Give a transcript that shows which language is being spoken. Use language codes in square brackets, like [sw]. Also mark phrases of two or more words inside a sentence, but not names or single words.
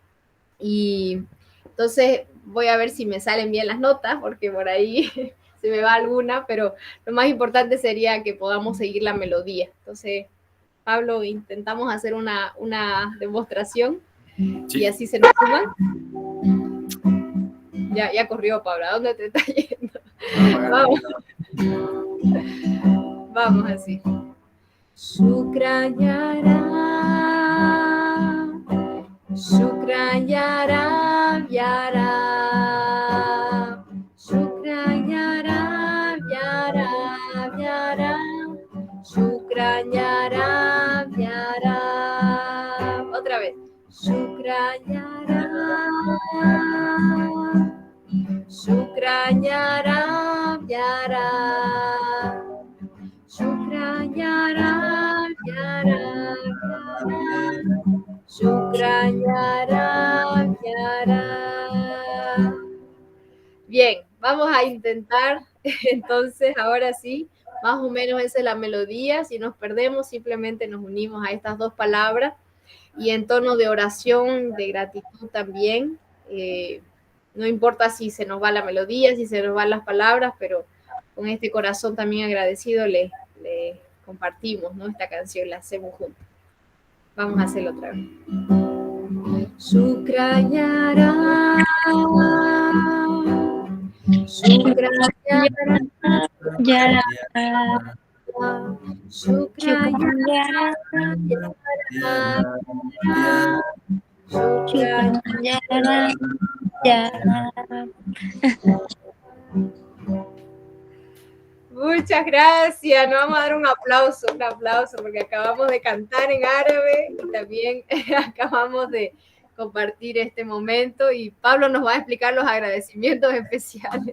[es] Y entonces voy a ver si me salen bien las notas, porque por ahí se me va alguna, pero lo más importante sería que podamos seguir la melodía. Entonces, Pablo, intentamos hacer una demostración. Sí. Y así se nos suman. Ya corrió, Pablo. ¿A dónde te está yendo? Vamos así. [ar] شكرا يارب، شكرا يارب، يارب، شكرا يارب، يارب، يارب، شكرا يارب، يارب. [es] Otra vez. [ar] شكرا يارب، شكرا يارب، يارب، شكرا يارب، يارب، يارب، شكرا يارب، يارب. [es] Bien, vamos a intentar entonces ahora sí, más o menos esa es la melodía. Si nos perdemos, simplemente nos unimos a estas dos palabras y en tono de oración, de gratitud también. No importa si se nos va la melodía, si se nos van las palabras, pero con este corazón también agradecido le compartimos, ¿no? Esta canción, la hacemos juntos. Vamos a hacerlo otra vez. [ar] شكرا يارب، شكرا يارب، شكرا يارب، شكرا يارب، يارب. [es] Muchas gracias, nos vamos a dar un aplauso, porque acabamos de cantar en árabe y también acabamos de compartir este momento y Pablo nos va a explicar los agradecimientos especiales.